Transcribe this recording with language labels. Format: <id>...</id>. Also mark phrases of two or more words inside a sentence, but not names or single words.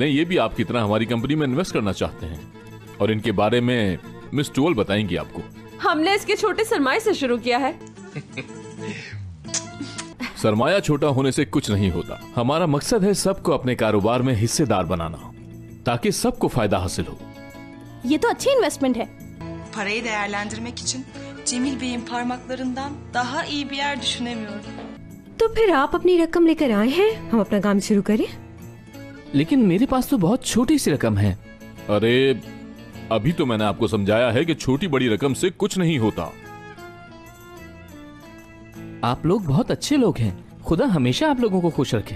<ur>یہ بھی آپ کی طرح ہماری کمپنی میں انویسٹ کرنا چاہتے ہیں اور ان کے بارے میں مس ٹوول بتائیں گی آپ کو. ہم نے اس کے چھوٹے سرمائے سے شروع کیا ہے. سرمایہ چھوٹا ہونے سے کچھ نہیں ہوتا. ہمارا مقصد ہے سب کو اپنے کاروبار میں حصہ دار بنانا، تاکہ سب کو فائدہ حاصل ہو. یہ تو اچھی انویسٹمنٹ ہے.</ur> <tr>Parayı değerlendirmek için Cemil Bey'in parmaklarından daha iyi bir yer düşünemiyorum.</tr> <ur>تو پھر آپ اپنی رقم لے کر آئے ہیں، ہم اپنا کام شروع کریں. لیکن میرے پاس تو بہت چھوٹی سی رقم ہے. ارے ابھی تو میں نے آپ کو سمجھایا ہے کہ چھوٹی بڑی رقم سے کچھ نہیں ہوتا. آپ لوگ بہت اچھے لوگ ہیں، خدا ہمیشہ آپ لوگوں کو خوش رکھے.</ur>